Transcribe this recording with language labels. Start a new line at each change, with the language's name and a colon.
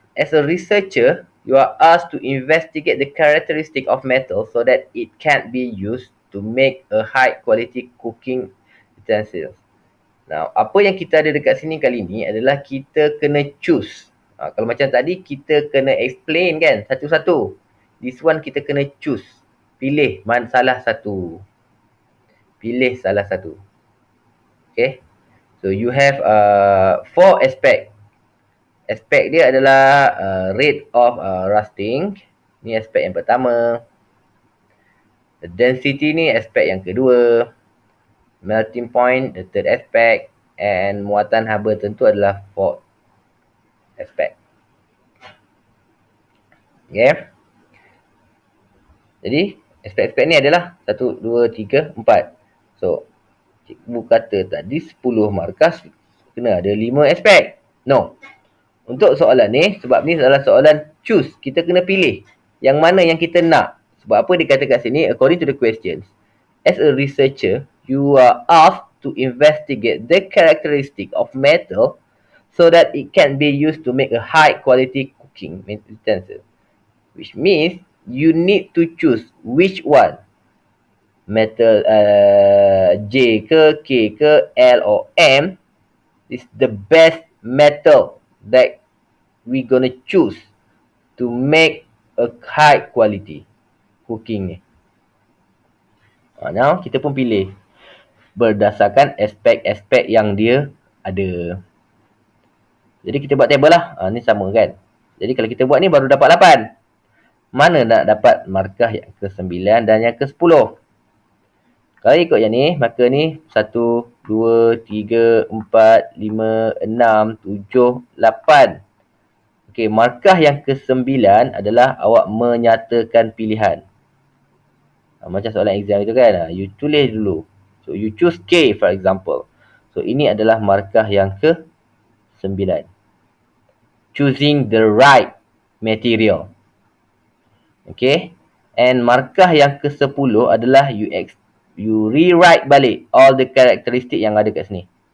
English: As a researcher, you are asked to investigate the characteristic of metal so that it can be used to make a high quality cooking utensils.
Malay: Now, apa yang kita ada dekat sini kali ni adalah kita kena choose. Kalau macam tadi, kita kena explain kan, satu-satu.
English: This one
Malay: kita kena choose. Pilih salah satu. Pilih salah satu. Okay.
English: So, you have 4 aspect.
Malay: Aspek dia adalah rate of rusting. Ni aspek yang pertama. The density ni aspek yang kedua.
English: Melting point, the third aspect.
Malay: And muatan haba tentu adalah
English: fourth aspect.
Malay: Okay. Jadi, aspek-aspek ni adalah 1, 2, 3, 4. So, cikgu kata tadi 10 markas kena ada 5 aspek.
English: No.
Malay: Untuk soalan ni, sebab ni adalah soalan choose. Kita kena pilih yang mana yang kita nak. Sebab apa dia kata kat sini,
English: according to the questions. As a researcher, you are asked to investigate the characteristic of metal so that it can be used to make a high quality cooking utensil. Which means you need to choose which one. Metal J ke, K ke, L or M is the best metal that we gonna choose to make a high quality cooking ni.
Malay: Now kita pun pilih berdasarkan aspek-aspek yang dia ada. Jadi kita buat table lah. Ni sama kan. Jadi kalau kita buat ni baru dapat 8. Mana nak dapat markah yang ke-9 dan yang ke-10? Kalau ikut yang ni, maka ni 1, 2, 3, 4, 5, 6, 7, 8. Okey, markah yang ke-9 adalah awak menyatakan pilihan. Macam soalan exam itu kan. You tulis dulu.
English: So, you choose K for example.
Malay: So, ini adalah markah yang ke-9.
English: Choosing the right material.
Malay: Okay. And markah yang ke-10 adalah
English: you rewrite
Malay: balik
English: all the characteristic
Malay: yang ada kat sini.